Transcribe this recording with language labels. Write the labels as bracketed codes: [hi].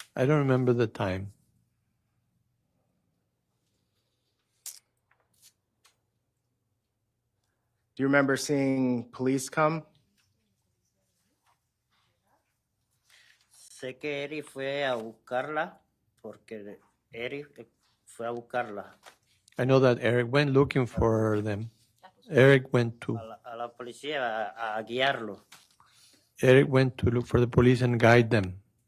[en] I don't remember the time. Do you remember seeing police come? [es] Sé que Eric fue a buscarla porque Eric fue a buscarla. [en] I know that Eric went looking for them. Eric went to [es] A la policía a guiarlo. [en] Eric went to look for the police and guide them.